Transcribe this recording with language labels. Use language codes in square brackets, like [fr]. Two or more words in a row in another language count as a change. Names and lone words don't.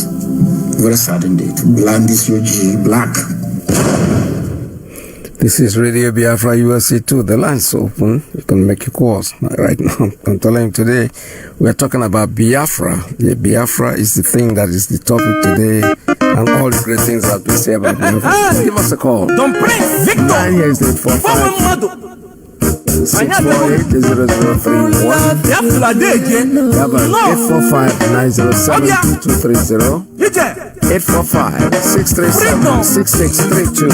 [en] Very sad indeed. Blind is your black. This is Radio Biafra USA 2. The line's open. You can make your calls right now. I'm telling you today, we are talking about Biafra. Yeah, Biafra is the thing that is the topic today, and all the great things that we say about Biafra. Give us a call. Don't bring Victor. 9 years 845 648-0031. Biafra day again. 845-907-2230. 845-637-6632.